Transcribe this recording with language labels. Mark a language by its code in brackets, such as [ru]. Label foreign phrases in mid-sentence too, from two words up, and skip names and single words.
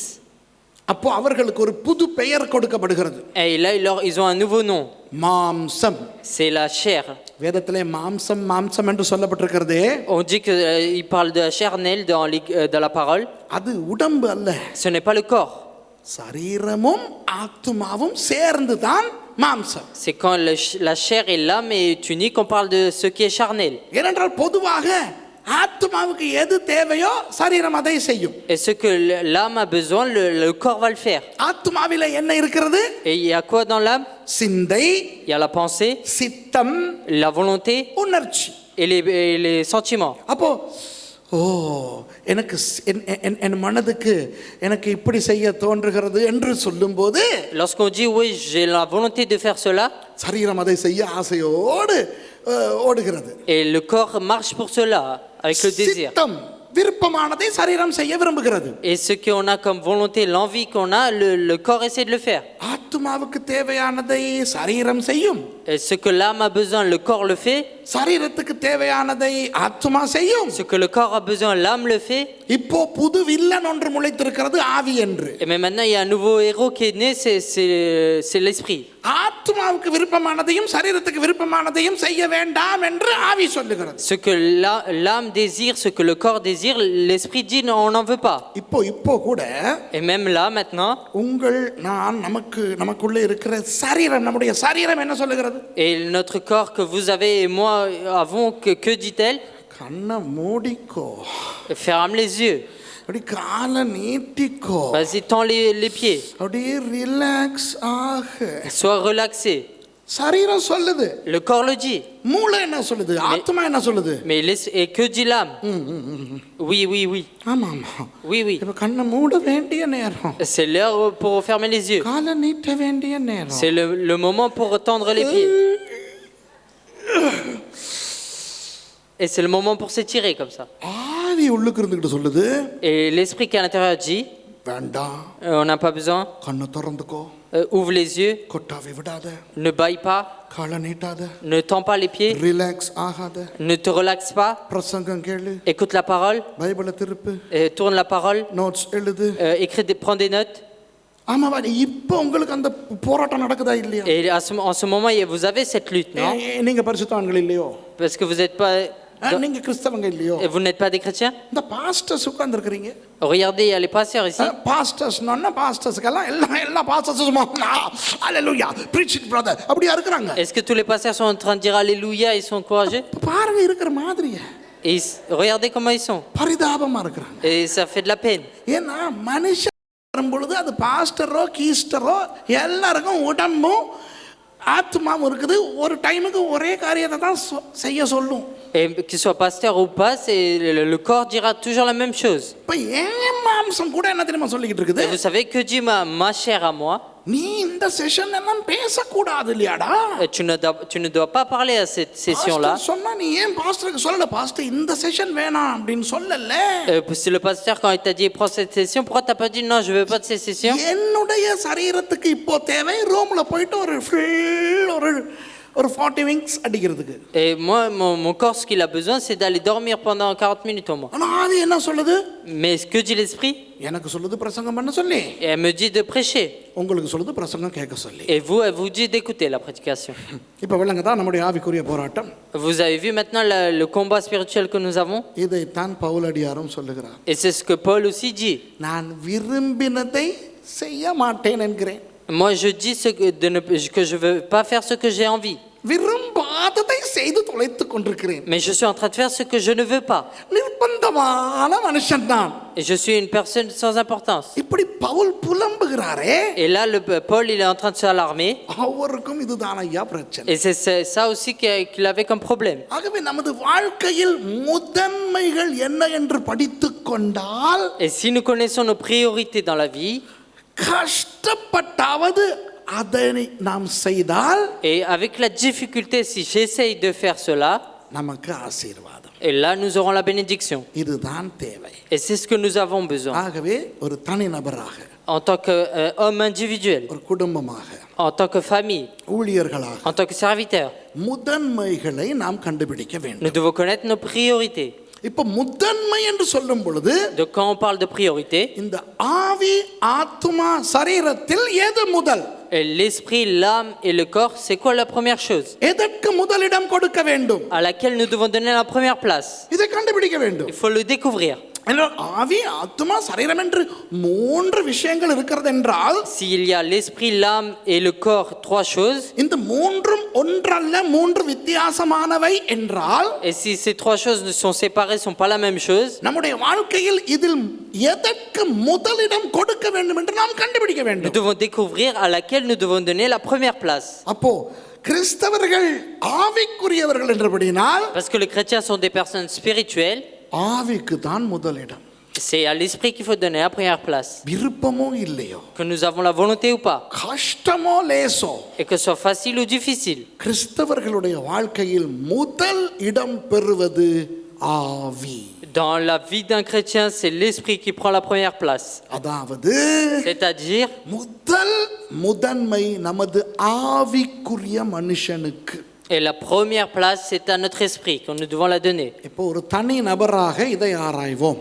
[ta] அப்போ அவர்களுக்கு ஒரு புது பெயர் கொடுக்கப்படுகிறது. [fr] Et là, ils ont un nouveau nom. [ta] மாம்சம். [fr] C'est la chair. [ta] வேதத்திலே மாம்சம் மாம்சம் என்று சொல்லப்பட்டிருக்கிறதே, [fr] On dit qu'il parle de la charnelle dans la parole. [ta] அது உடம்பு அல்ல. [fr] Ce n'est pas le corps. [ta] சரீரமும் ஆத்துமாவும் சேர்ந்து தான் மாம்சம். [fr] C'est quand la chair et l'âme est unie qu'on parle de ce qui est charnel. [ta] ஏனென்றால் பொதுவாக ஆத்துமாவுக்கு எது தேவையோ சரீரம் அதை செய்யும். [fr] Et ce que l'âme a besoin, le corps va le faire. [ta] ஆத்துமாவிலே என்ன இருக்கிறது? [fr] Et il y a quoi dans l'âme? [ta] சிந்தை, [fr] Il y a la pensée, [ta] சித்தம், [fr] la volonté [ta] உணர்ச்சி. [fr] et les sentiments. [ta] அப்போ எனக்கு என் மனதுக்கு எனக்கு இப்படி செய்ய தோன்றுகிறது என்று சொல்லும்போது, [fr] Lorsqu'on dit oui, j'ai la volonté de faire cela, [ta] சரீரம் அதை செய்ய ஆசையோடு ஓடுகிறது. [fr] et le corps marche pour cela avec le désir. [ta] சித்தம் விருப்பமானதை சரீரம் செய்ய விரும்புகிறது. [fr] Et ce qu'on a comme volonté, l'envie qu'on a, le corps essaie de le faire. [ta] ஆத்துமாவுக்கு தேவையானதை சரீரம் செய்யும். [fr] Et ce que l'âme a besoin, le corps le fait. [ta] சரீரத்துக்கு தேவையானதை ஆத்துமா செய்யும். [fr] Ce que le corps a besoin, l'âme le fait. [ta] இப்போ புது வில்லன் ஒன்று முளைத்திருக்கிறது ஆவி என்று. [fr] Et mais maintenant, il y a un nouveau héros qui est né, c'est l'esprit. [ta] ஆத்துமாவுக்கு விருப்பமானதையும் சரீரத்துக்கு விருப்பமானதையும் செய்ய வேண்டாம் என்று ஆவி சொல்லுகிறது. [fr] Ce que l'âme désire, ce que le corps désire, l'esprit dit non, on n'en veut pas. [ta] இப்போ கூட [fr] Et même là, maintenant, [ta] உங்கள் நான் நமக்குள்ளே இருக்கிற சரீரம், நம்முடைய சரீரம் என்ன சொல்லுகிறது? [fr] et notre corps que vous avez et moi avons, que dit-elle? [ta] கண்ணை மூடிக்கோ, [fr] Ferme les yeux. [ta] அப்படி காலை நீட்டிக்கோ, [fr] Vas-y, tends les pieds. [ta] அப்படியே ரிலாக்ஸ் ஆக. [fr] Sois relaxé. [ta] சரீரம் சொல்லுது, [fr] Le corps le dit. [ta] மூளை என்ன சொல்லுது, ஆத்மா என்ன சொல்லுது? [fr] Mais et que dit l'âme? Oui, oui, oui. [ta] ஆமா ஆமா, [fr] Oui, oui. [ta] இப்ப கண்ணை மூட வேண்டிய நேரம், [fr] C'est l'heure pour fermer les yeux. [ta] காலை நீட்ட வேண்டிய நேரம். [fr] C'est le moment pour tendre les pieds. Et c'est le moment pour s'étirer comme ça. [ta] ஆவி உள்ளுக்கு இருந்துகிட்டு சொல்லுது, [fr] Et l'esprit qui est à l'intérieur dit, [ta] வேண்டாம், [fr] on n'a pas besoin, [ta] கண்ணை திறந்துக்கோ, [fr] ouvre les yeux, [ta] கொட்டாவி விடாத, [fr] ne baille pas, [ta] காலை நீட்டாத, [fr] ne tends pas les pieds, [ta] ரிலாக்ஸ் ஆகாத, [fr] ne te relaxe pas, [ta] பிரசங்கம் கேளு, [fr] écoute la parole, [ta] பைபிளை திருப்பு, [fr] tourne la parole, [ta] நோட்ஸ் எழுது. [fr] prends des notes. [ta] ஆமாவா, இப்போ உங்களுக்கு அந்த போராட்டம் நடக்குதா இல்லையா? [fr] Et en ce moment, vous avez cette lutte, non? [ta] நீங்க பரிசுத்தவான்கள் இல்லையோ, [fr] Parce que vous n'êtes pas, [ta] நீங்க கிறிஸ்தவங்க இல்லையோ, [fr] vous n'êtes pas des chrétiens. [ta] இந்த பாஸ்டர்ஸ் உட்கார்ந்து இருக்கிறீங்க. [fr] Regardez, il y a les pasteurs ici. [ta] பாஸ்டர்ஸ்னா பாஸ்டர்ஸ்க்கெல்லாம் எல்லா பாஸ்டர்ஸும் அல்லேலூயா [en] preaching brother [ta] அப்படியே இருக்கிறாங்க. [fr] Est-ce que tous les pasteurs sont en train de dire alléluia, ils sont encouragés? [ta] பாருங்க இருக்கிற மாதிரியே. [fr] Et regardez comment ils sont. [ta] பரிதாபமா இருக்கிறாங்க. [fr] Et ça fait de la peine. [ta] ஏன்னா மனுஷன் வரும்பொழுது அது பாஸ்டரோ கீஸ்டரோ எல்லாருக்கும் உடம்பும் ஆத்மாவும் இருக்குது, ஒரு டைமுக்கு ஒரே காரியத்தை தான் செய்ய சொல்லும். [fr] Et qu'il soit pasteur ou pas, le corps dira toujours la même chose. [ta] இப்போ என் மாம்சம் கூட என்ன தெரியுமா சொல்லிக்கிட்டு இருக்குது? [fr] Et vous savez que dit ma chair à moi, [ta] நீ இந்த செஷன் எல்லாம் பேசக்கூடாது இல்லையாடா? [fr] tu ne dois pas parler à cette session-là. [ta] சொன்னா நீ ஏன் பாஸ்டருக்கு சொல்லல, பாஸ்டர் இந்த செஷன் வேணாம் அப்படின்னு சொல்லல? [fr] Si le pasteur quand il t'a dit prends cette session, pourquoi t'as pas dit non, je veux pas de cette session? [ta] என்னுடைய சரீரத்துக்கு இப்போ தேவை ரூம்ல போயிட்டு ஒரு 40 விங்ஸ் அடிக்கிறதுக்கு. [fr] Et moi mon corps ce qu'il a besoin c'est d'aller dormir pendant 40 minutes au moins. [ta] ஆனா ஆவி என்ன சொல்லுது? [fr] Mais ce que dit l'esprit? [ta] எனக்கு சொல்லுது பிரசங்கம் பண்ண சொல்லி. [fr] Et elle me dit de prêcher. [ta] உங்களுக்கு சொல்லுது பிரசங்கம் கேட்க சொல்லி. [fr] Et elle vous dit d'écouter la prédication. [ta] இப்போ விளங்குதா நம்முடைய ஆவிக்குரிய போராட்டம்? [fr] Vous avez vu maintenant le combat spirituel que nous avons? [ta] இதை தான் பவுலடியாரும் சொல்லுகிறார். [fr] Et c'est ce que Paul aussi dit. [ta] நான் விரும்பினதை செய்ய மாட்டேன் என்கிறேன். [fr] Moi je dis que je veux pas faire ce que j'ai envie. [ta] விரும்பாததை செய்து தொலைத்துக் கொண்டிருக்கிறேன். [fr] Mais je suis en train de faire ce que je ne veux pas. [ta] நிர்பந்தமான மனுஷன் தான். [fr] Et je suis une personne sans importance. [ta] இப்படி பவுல் புலம்புகிறாரே. [fr] Et là Paul il est en train de s'alarmer. [ta] அவருக்கும் இதுதான் ஐயா பிரச்சனை. [fr] Et c'est ça aussi qu'il avait comme problème. [ta] ஆகவே நமது வாழ்க்கையில் முதன்மைகள் என்ன என்று படித்துக் கொண்டால், [fr] Et si nous connaissons nos priorités dans la vie, [ta] கஷ்டப்பட்டாவது அதனை நாம் செய்தால், [fr] et avec la difficulté si j'essaye de faire cela, [ta] நமக்கு ஆசீர்வாதம். [fr] et là nous aurons la bénédiction. [ta] இதுதான் தேவை. [fr] Et c'est ce que nous avons besoin. [ta] ஆகவே ஒரு தனிநபராக, [fr] En tant qu'homme individuel, [ta] ஒரு குடும்பமாக, [fr] en tant que famille, [ta] ஊழியர்களாக [fr] en tant que serviteur, [ta] முதன்மைகளை நாம் கண்டுபிடிக்க [fr] nous [ta] வேண்டும். [fr] devons connaître nos priorités. [ta] இப்ப முதன்மை என்று சொல்லும் பொழுது [fr] Donc quand on parle de priorité, [ta] இந்த ஆவி ஆத்மா சரீரத்தில் எது முதல்? [fr] et l'esprit, l'âme et le corps, c'est quoi la première chose [ta] எதற்கு முதலிடம் கொடுக்க வேண்டும்? [fr] à laquelle nous devons donner la première place? [ta] இதை கண்டுபிடிக்க வேண்டும். [fr] Il faut le découvrir. [ta] ஆவி ஆத்மா சரீரம் என்று மூன்று விஷயங்கள் இருக்கிறது என்றால், [fr] S'il y a l'esprit, l'âme et le corps, trois choses, [ta] இந்த மூன்றும் ஒன்றல்ல மூன்று வித்தியாசமானவை என்றால், [fr] et si ces trois choses sont séparées, sont pas la même chose, [ta] நம்முடைய வாழ்க்கையில் இதில் எதற்கு முதலிடம் கொடுக்க வேண்டும் என்று நாம் கண்டுபிடிக்க [fr] nous [ta] வேண்டும். [fr] devons découvrir à laquelle nous devons donner la première place. [ta] அப்போ கிறிஸ்தவர்கள் ஆவிக்குரியவர்கள் என்றபடினால் [fr] Parce que les chrétiens sont des personnes spirituelles, [ta] ஆவிக்கு தான் முதலிடம். [fr] c'est à l'esprit qu'il faut donner la première place. [ta] விருப்பமோ இல்லையோ, [fr] Que nous avons la volonté ou pas, [ta] கஷ்டமோ லேசோ, [fr] et que ce soit facile ou difficile, [ta] கிறிஸ்தவர்களுடைய வாழ்க்கையில் முதல் இடம் பெறுவது ஆவி. [fr] Dans la vie d'un chrétien, c'est l'esprit qui prend la première place. [ta] அதாவது [fr] C'est-à-dire, [ta] முதன்மை நமது ஆவிக்குரிய மனுஷனுக்கு. [fr] et la première place, c'est à notre esprit que nous devons la donner. [ta] இப்போ ஒரு தனி நபராக இதை ஆராய்வோம்.